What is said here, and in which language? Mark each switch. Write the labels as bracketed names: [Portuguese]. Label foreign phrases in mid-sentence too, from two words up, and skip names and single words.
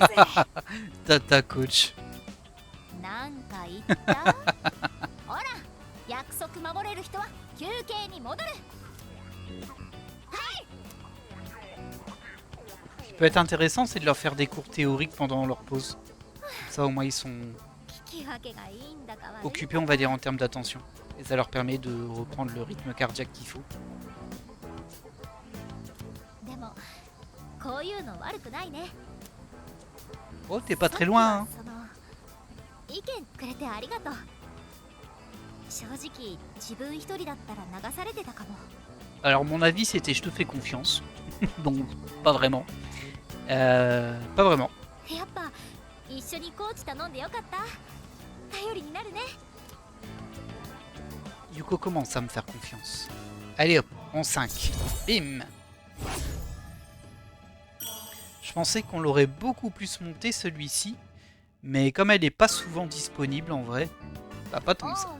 [French] Tata coach. [Japanese] なんか言ったほら約束守れる人は休憩に戻るはい [French] peut être intéressant, c'est de leur faire des cours théoriques pendant leur pause. Ça, au moins, ils sont [Japanese] 聞き分けがいいんだか悪い [French] occupés, on va dire, en termes d'attention. Et ça leur permet de reprendre le rythme cardiaque qu'il faut. [Japanese] でもこういうの悪くないね [French] Oh, t'es pas très loin, hein. [Japanese] さっきはその意見くれてありがとう正直自分一人だったら流されてたかも [French] Alors, mon avis, c'était je te fais confiance. Donc, pas vraiment. Pas vraiment. [Japanese] やっぱ一緒にコーチ頼んでよかった頼りになるね [French] Yuko commence à me faire confiance. Allez hop, en 5. Bim. Je pensais qu'on l'aurait beaucoup plus monté celui-ci. Mais comme elle n'est pas souvent disponible en vrai, bah pas tant que ça.